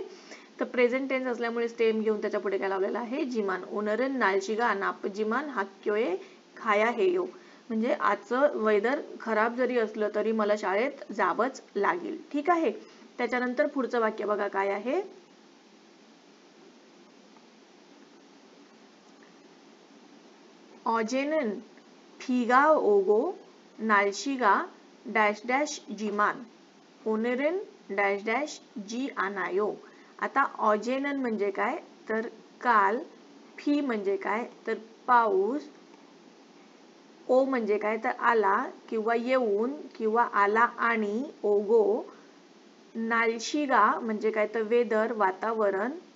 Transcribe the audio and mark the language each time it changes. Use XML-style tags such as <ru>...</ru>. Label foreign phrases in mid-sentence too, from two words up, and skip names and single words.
<mr>तर प्रेझेंट टेन्स असल्यामुळे स्टेम घेऊन त्याच्या पुढे काय लावलेलं आहे जिमान.</mr> <ko>오늘은 날씨가 나쁘지만 학교에 가야 해요.</ko> <mr>म्हणजे आजचं वेदर खराब जरी असलं तरी मला शाळेत जावंच लागेल. ठीक आहे. त्याच्यानंतर पुढचं वाक्य बघा काय आहे.</mr> <ko>어제는 비가 오고 날씨가</ko> <en>dash dash</en> <ko>जिमान. 오늘은</ko> <en>dash dash</en> <ko>지 않아요.</ko> <mr>आता 어제는 म्हणजे काय तर काल, फी म्हणजे काय तर पाऊस, ओ म्हणजे काय तर आला किंवा येऊन किंवा आला आणि ओगो, नालशिगा म्हणजे काय तर वेदर वातावरण.</mr>